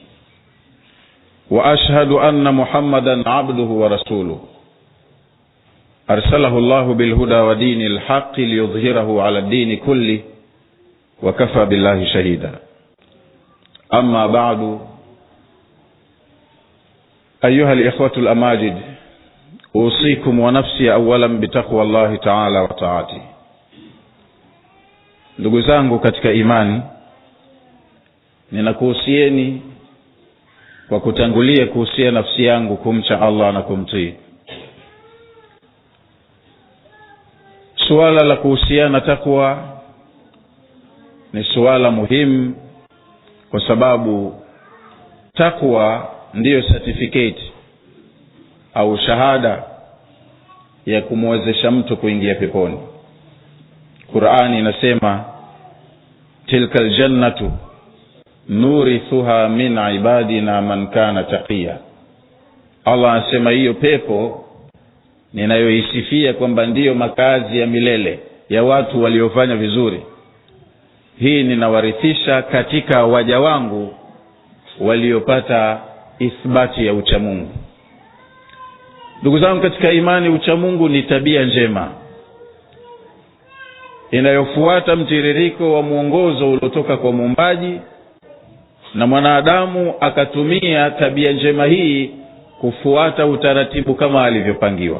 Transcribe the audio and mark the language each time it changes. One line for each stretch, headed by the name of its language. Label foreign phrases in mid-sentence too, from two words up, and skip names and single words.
Arabic: وأشهد أن محمدا عبده ورسوله أرسله الله بالهدى ودين الحق ليظهره على الدين كله وكفى بالله شهيدا. أما بعد، أيها الإخوة الأماجد، أوصيكم ونفسي أولا بتقوى الله تعالى وطاعته.
Swahili: Ndugu zangu katika imani, ninakuhusieni kwa kutangulia kuhusia nafsi yangu kumcha Allah na kumtii. Suala la kuhusiana takwa ni suala muhimu, kwa sababu takwa ndiyo certificate au shahada ya kumwezesha mtu kuingia peponi. Qur'ani inasema
Arabic: تلك الجنة نورثها من عبادنا من كان تقيا.
Swahili: Allah anasema hiyo pepo ninayoisifia kwamba ndiyo makazi ya milele ya watu waliofanya vizuri, hii ninawarithisha katika waja wangu waliopata ithbati ya uchamungu. Ndugu zangu katika imani, uchamungu ni tabia njema inayofuata mtiririko wa mwongozo uliotoka kwa Muumbaji, na mwanadamu akatumia tabia njema hii kufuata utaratibu kama alivyopangiwa.